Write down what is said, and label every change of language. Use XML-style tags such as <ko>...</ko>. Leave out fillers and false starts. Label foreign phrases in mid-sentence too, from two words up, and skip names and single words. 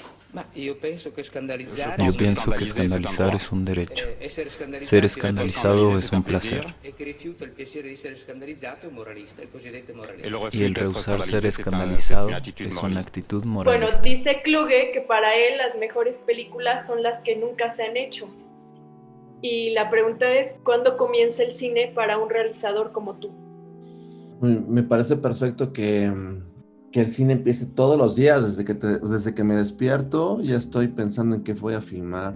<it>Io penso che scandalizzare</it> <es>Yo</es> <fr>pense que</fr> <es>pienso que</es> <fr>scandaliser, c'est un</fr> <es>escandalizar</es> <fr>droit.</fr> <es>es un derecho.</es> <it>essere</it> <es>Ser</es> <it>scandalizzati è un</it> <fr>Être</fr> <es>escandalizado</es> <fr>scandalisé,</fr> <it>privilegio</it> <es>es</es> <fr>c'est un</fr> <es>un</es> <fr>plaisir.</fr> <es>placer.</es> <it>e chi rifiuta il piacere di essere scandalizzato è un moralista, il cosiddetto</it> <fr>Et le</fr> <it>moralista.</it> <es>Y</es> <fr>refus</fr> <es>el</es> <fr>d'être</fr> <es>rehusar ser</es> <fr>scandalisé, c'est une</fr> <es>escandalizado</es> <fr>attitude</fr> <es>es una</es> <fr>moraliste.</fr> <es>actitud Bueno, moralista. dice Kluge que para él las mejores películas son las que nunca se han hecho. Y la pregunta es, ¿cuándo comienza el cine para un realizador como tú? Me parece perfecto que el cine empiece todos los días, desde que me despierto, ya estoy pensando en qué voy a filmar.</es>